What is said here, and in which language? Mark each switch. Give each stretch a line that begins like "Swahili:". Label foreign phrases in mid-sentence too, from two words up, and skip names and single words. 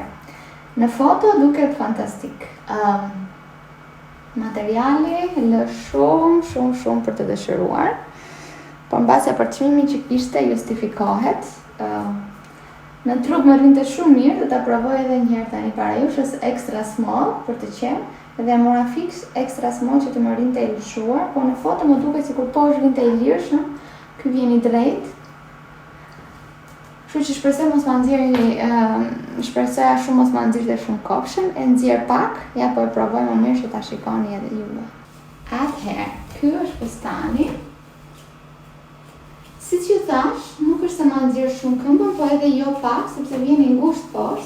Albanian: Në foto duket fantastik. Materiali lë shumë për të dëshiruar. Por mbase për çmimin që kishte justifikohet. Në trup më rinte shumë mirë, do ta provoj edhe një herë tani para jush, është
English: extra small
Albanian: për të qenë. Dhe mora fix
English: extra small
Albanian: që të më rinte i lëshuar, po në foto më duket sikur po është rinte i lirshëm. Ky vjen i drejt. Kështu që shpresoj mos ma nxjerrni, shpresoja shumë mos ma nxirrte shumë kopshën, e nxjerr pak, ja po e provoj më mirë që ta shikoni edhe juve. Atëherë, ky është fustani. Siç ju thash, nuk është se ma nxjerr shumë këmbën, po edhe jo pak, sepse vjen i ngushtë poshtë.